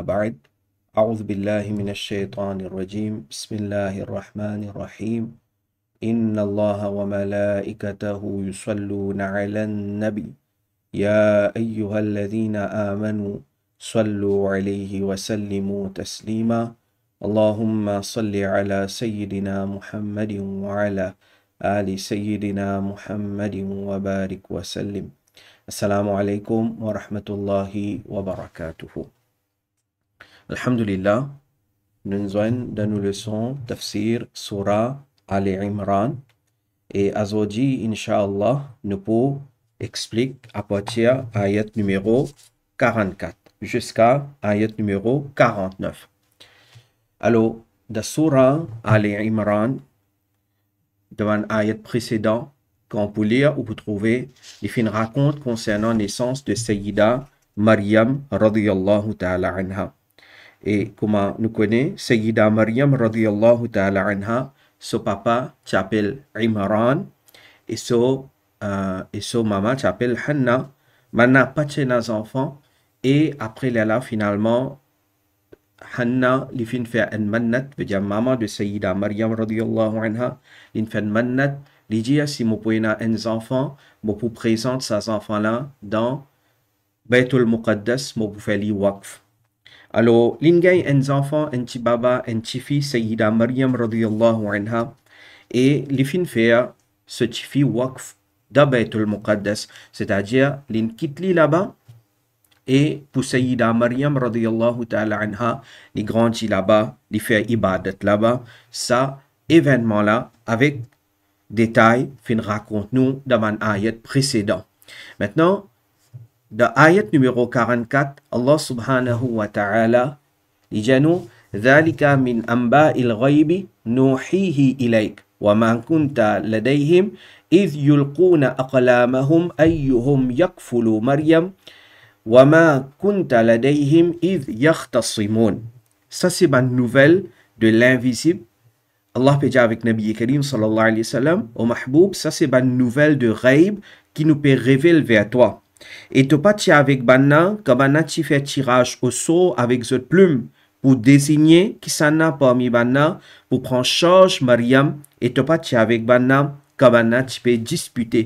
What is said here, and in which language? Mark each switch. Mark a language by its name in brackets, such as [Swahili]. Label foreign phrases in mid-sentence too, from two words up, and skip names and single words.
[Arabic] بعد أعوذ بالله من الشيطان الرجيم بسم الله الرحمن الرحيم إن الله وملائكته يصلون على النبي يا أيها الذين آمنوا صلوا عليه وسلموا تسليما اللهم صل على سيدنا محمد وعلى آل سيدنا محمد وبارك وسلم. السلام عليكم ورحمة الله وبركاته. Alhamdulillah, [French] nous sommes dans nos leçons [Arabic] تفسير سورة آل عمران [French] et aujourd'hui, [Arabic] إن شاء الله, [French] nous pouvons expliquer à partir de ayat numéro 44 jusqu'à ayat numéro 49. Alors, dans surah Ali Imran, devant l'ayat précédent, qu'on peut lire ou peut trouver, il fait une raconte concernant la naissance de [Arabic] سيدة مريم رضي الله تعالى عنها. [French] Et comment nous connaissons, [Arabic] سيدة مريم رضي الله تعالى عنها, [French] son papa s'appelle Imran et son maman s'appelle Hanna. Maintenant, pas de enfants et après là, finalement, Hanna, il fait faire un mannat, veut dire maman de [Arabic] سيدة مريم رضي الله عنها, [French] il fait un mannat, il dit si vous pouvez avoir un enfant, vous pouvez présenter ces enfants-là dans Baytul Muqaddas, vous pouvez faire les waqf. Alors, il y a un enfant, un petit baba, un petit fils, [Arabic] سيدة مريم رضي الله عنها, [French] et il fait faire ce petit fils waqf dans Baytul Muqaddas, c'est-à-dire, il quitte là-bas. Et pour [Arabic] سيدة مريم رضي الله تعالى عنها, [French] il grandit là-bas, il fait ibadat là-bas. Ça, événement-là, avec détail, fin raconte-nous dans un ayat précédent. Maintenant, dans ayat numéro 44, [Arabic] الله سبحانه وتعالى, [French] il dit nous, [Arabic] ذَلِكَ مِنْ أَنْبَاءِ الْغَيْبِ نُوحِيهِ إِلَيْكَ وَمَا كُنْتَ لَدَيْهِمْ إِذْ يُلْقُونَ أَقْلَامَهُمْ أَيُّهُمْ يَكْفُلُ مَرْيَمَ وَمَا كُنْتَ لَدَيْهِمْ إِذْ يَخْتَصِمُونَ. [French] Ça, c'est une nouvelle de l'invisible. Allah peut dire avec [Arabic] نبي كريم صلى الله عليه وسلم, [French] au Mahboub, ça, c'est une nouvelle de Ghaib qui nous peut révéler vers toi. Et tu pas avec Banna, quand tu fais tirage au sort avec cette plume pour désigner qui s'en a parmi Banna, pour prendre charge Mariam, et tu pas avec Banna, quand tu peux disputer.